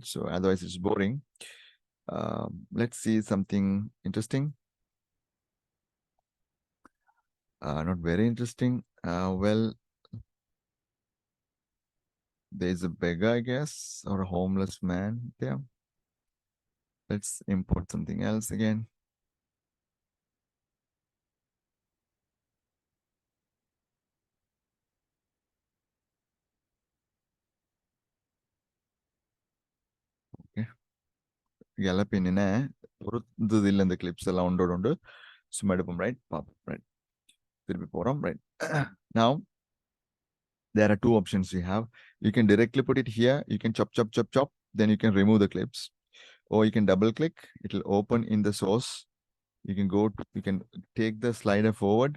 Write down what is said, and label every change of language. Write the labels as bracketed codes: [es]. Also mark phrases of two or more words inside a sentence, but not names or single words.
[en] So otherwise it's boring. Let's see something interesting. Not very interesting. Well, there's a beggar, I guess, or a homeless man there. Let's import something else again. Okay. [si] ගැලපෙන්නේ නැහැ. පුරුද්දු දෙල්ල [ta] இந்த clips எல்லாம் ஒன்றோடு ஒன்று சும்மா எடுப்போம், [en] right? பார்ப்போம், right? right? Now, there are two options you have. You can directly put it here. You can chop. Then you can remove the clips, or you can double click. It will open in the source. You can you can take the slider forward.